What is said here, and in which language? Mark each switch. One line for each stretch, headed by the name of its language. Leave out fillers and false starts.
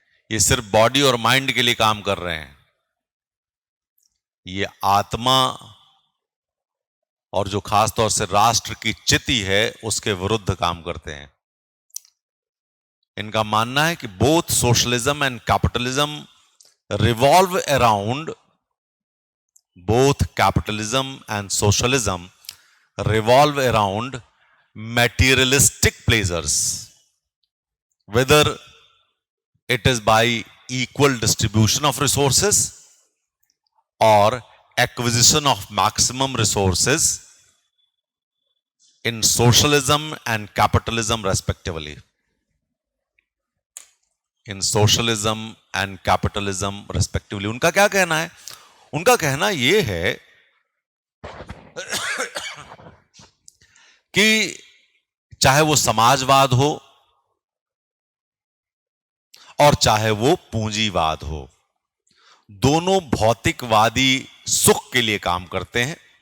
Hindi: ये सिर्फ बॉडी और माइंड के लिए काम कर रहे हैं। ये आत्मा और जो खासतौर से राष्ट्र की चिति है उसके विरुद्ध काम करते हैं। इनका मानना है कि
English: Both socialism and capitalism revolve around both capitalism and socialism revolve around materialistic pleasures, whether it is by equal distribution of resources or acquisition of maximum resources in socialism and capitalism respectively. In socialism and capitalism respectively.
Hindi: उनका क्या कहना है? उनका कहना यह है कि चाहे वो समाजवाद हो और चाहे वो पूंजीवाद हो, दोनों भौतिकवादी सुख के लिए काम करते हैं।